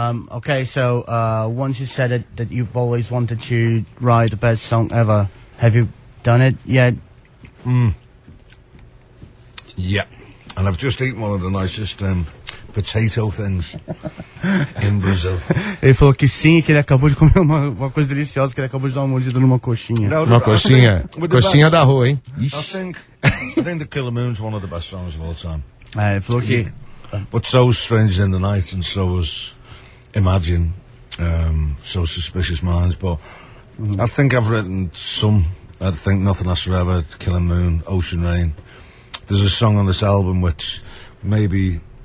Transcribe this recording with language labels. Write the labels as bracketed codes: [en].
[en] Once you said that you've always wanted to write the best song ever. Have you done it yet? Yeah. And I've just eaten one of the nicest potato things in Brazil. [pt] Ele falou que sim, que ele acabou de comer uma coisa deliciosa, que ele acabou de dar uma mordida numa coxinha. Uma coxinha. Coxinha da rua, hein? [en] I think The Killer Moon's one of the best songs of all time. [pt] Ele falou que... [en] But so Strange in the Night and so was Imagine, so Suspicious Minds, but I think I've written some. I think Nothing Lasts Forever, The Killer Moon, Ocean Rain. There's a song on this album which maybe...